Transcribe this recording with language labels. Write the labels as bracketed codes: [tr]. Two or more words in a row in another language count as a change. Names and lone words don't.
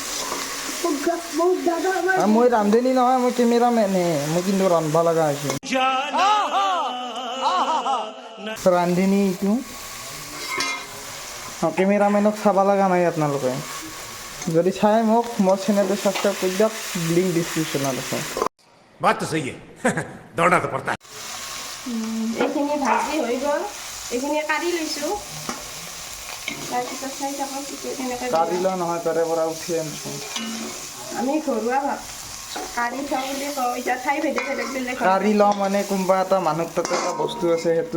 [as] মই ৰান্ধনি নহয় মই কেমেৰামেনহে মই কিন্তু ৰান্ধবা লগা হৈছে ৰান্ধনি এইটো কেমেৰামেনক চাব লগা নাই আপোনালোকে যদি চাই মোক মোৰ চেনেলটো ছাবস্ক্ৰাইব কৰি দিয়ক [en] link descriptionত [as] আছে [hi] बात तो सही है दौड़ना तो पड़ता है [as] এইখিনি ভাজি হৈ গ'ল এইখিনি কাঢ়ি লৈছোঁ তাৰপিছত চাই থাকক কেনেকৈ কাঢ়ি লোৱা নহয় তাৰে পৰা উঠি আনিছোঁ আমি ঘৰুৱা ভাত কাঢ়ি থওঁ বুলি কওঁ এতিয়া ঠাই ভেদে বেলেগ কাঢ়ি লওঁ মানে কোনোবা এটা মানুহ তাতে এটা বস্তু আছে সেইটো